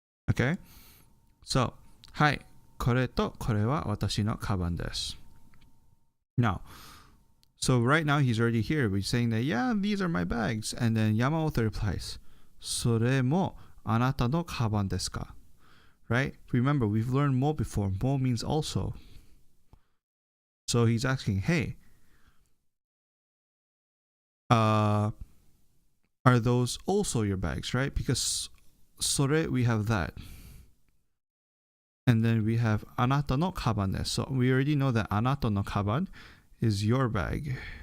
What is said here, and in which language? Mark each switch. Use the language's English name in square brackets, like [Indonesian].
[English] Okay, so, [Japanese] はい、これとこれは私のカバンです。 [English] Now, so right now he's already here. We're saying that, yeah, these are my bags. And then Yamamoto replies, [Japanese] それもあなたのカバンですか? [English] Right? Remember, we've learned mo before. Mo means also. So he's asking, hey, are those also your bags, right? Because それ, we have that. And then we have [Japanese] あなたのカバンです. [English] So we already know that [Japanese] あなたのカバン [English] is your bag.